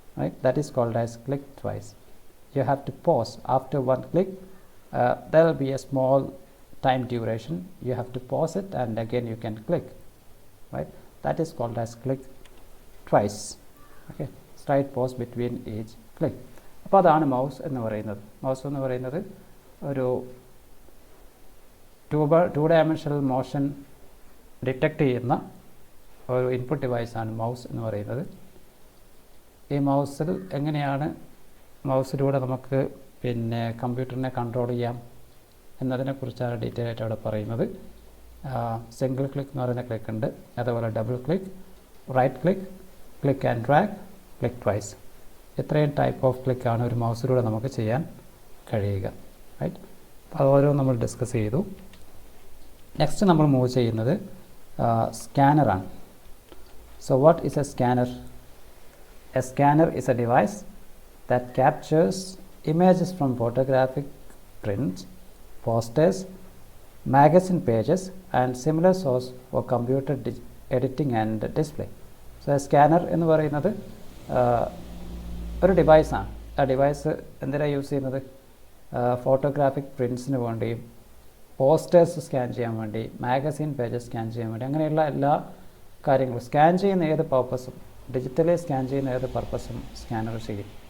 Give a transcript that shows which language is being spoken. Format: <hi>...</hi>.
<en>Right, that is called as click twice. You have to pause after one click. There will be a small time duration. You have to pause it and again you can click. Right, that is called as click twice. Okay, slight pause between each click.</en> <ml>അപ്പോൾ അതാണ് mouse എന്ന് പറയുന്നത്. Mouse എന്ന് പറയുന്നത് ഒരു two dimensional motion detect ചെയ്യുന്ന ഒരു input ഡിവൈസാണ് mouse എന്ന് പറയുന്നത്. ഈ മൗസിൽ എങ്ങനെയാണ് മൗസിലൂടെ നമുക്ക് പിന്നെ കമ്പ്യൂട്ടറിനെ കൺട്രോൾ ചെയ്യാം എന്നതിനെക്കുറിച്ചാണ് ഡീറ്റെയിൽ ആയിട്ട് അവിടെ പറയുന്നത്. സിംഗിൾ ക്ലിക്ക് എന്ന് പറയുന്ന ക്ലിക്ക് ഉണ്ട്, അതുപോലെ double click, right click, click and drag, click twice. ഇത്രയും ടൈപ്പ് ഓഫ് ക്ലിക്കാണ് ഒരു മൗസിലൂടെ നമുക്ക് ചെയ്യാൻ കഴിയുക. റൈറ്റ്, അപ്പോൾ അത് ഓരോ നമ്മൾ ഡിസ്കസ് ചെയ്തു. നെക്സ്റ്റ് നമ്മൾ മൂവ് ചെയ്യുന്നത് സ്കാനറാണ്.</ml> <en>So what is a scanner? A scanner is a device that captures images from photographic prints, posters, magazine pages and similar source for computer editing and display. So a scanner</en> <ml>എന്ന് പറയുന്നത് ഒരു ഡിവൈസാണ്. ആ device എന്തിനാണ് use ചെയ്യുന്നത്? Photographic പ്രിൻസിന് വേണ്ടിയും posters scan ചെയ്യാൻ വേണ്ടി, magazine pages scan ചെയ്യാൻ വേണ്ടി, അങ്ങനെയുള്ള എല്ലാ കാര്യങ്ങളും സ്കാൻ ചെയ്യുന്ന ഏത് പർപ്പസും, ഡിജിറ്റലി സ്കാൻ ചെയ്യുന്ന ഏത് പർപ്പസും സ്കാനർ ചെയ്യും.</ml>